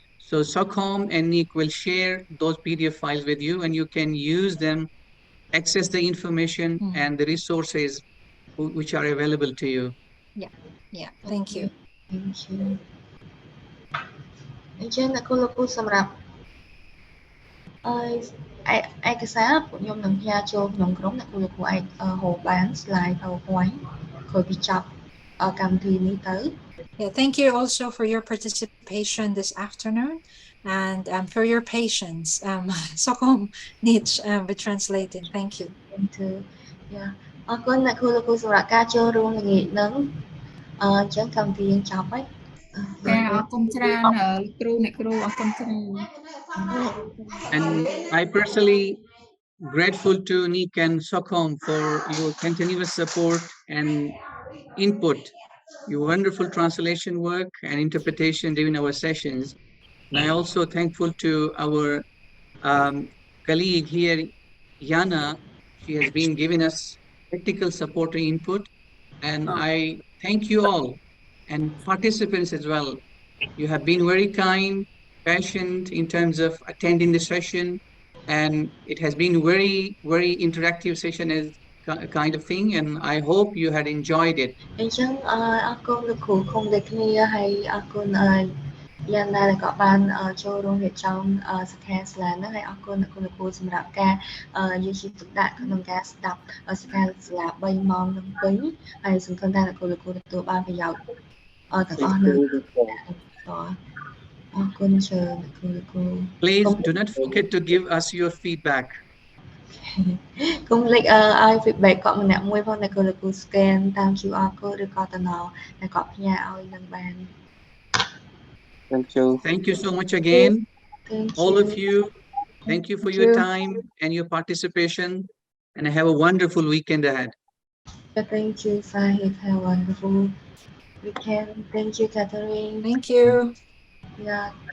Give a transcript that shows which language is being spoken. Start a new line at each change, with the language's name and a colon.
English: So Stockholm and Nick will share those PDF files with you, and you can use them, access the information and the resources which are available to you. Yeah, thank you. Thank you
Khmer: អញ្ចឹងអ្នកគ្រូលោកគ្រូសម្រាប់ឯកសារពួកខ្ញុំនឹងផ្ញើចូលក្នុងក្រុមអ្នកគ្រូលោកគ្រូអាចហៅបាន slide PowerPoint ក្រោយពីចប់កម្មវិធីនេះទៅ
English: Yeah, thank you also for your participation this afternoon and for your patience. Stockholm needs with translating. Thank you. Thank you. Yeah.
Khmer: អរគុណអ្នកគ្រូលោកគ្រូសម្រាប់ការចូលរួមល្ងាចហ្នឹងអញ្ចឹងកម្មវិធីយើងចប់ហើយ ចាអរគុណច្រើនគ្រូអ្នកគ្រូអរគុណច្រើន
English: And I personally grateful to Nick and Stockholm for your continuous support and input, your wonderful translation work and interpretation during our sessions. And I also thankful to our colleague here, Yana. She has been giving us technical support and input. And I thank you all and participants as well. You have been very kind, patient in terms of attending the session. And it has been very, very interactive session as kind of thing. And I hope you had enjoyed it.
Khmer: អញ្ចឹងអរគុណលោកគ្រូគុំដូចគ្នាហើយអរគុណយ៉ាងណាដែលក៏បានចូលរួមរៀបចំសិក្ខាសាលាហ្នឹងហើយអរគុណអ្នកគ្រូលោកគ្រូសម្រាប់ការយកចិត្តទុកដាក់ក្នុងការស្ដាប់សិក្ខាសាលា3ម៉ោងនឹងពេញហើយសង្ឃឹមថាអ្នកគ្រូលោកគ្រូទទួលបានប្រយោជន៍ទាំងអស់នឹងអរគុណច្រើនអ្នកគ្រូលោកគ្រូ
English: Please do not forget to give us your feedback.
Khmer: គុំលេខឲ្យ feedback គាត់ម្នាក់មួយផងអ្នកគ្រូលោកគ្រូ scan តាម QR code ឬក៏តំណដែលគាត់ផ្ញើឲ្យនឹងបាន
English: Thank you so much again. Thank all you. of you. Thank you for your time and your participation. And have a wonderful weekend ahead. Thank you, Sahib. Have a wonderful weekend. Thank you, Catherine. Thank you. Yeah.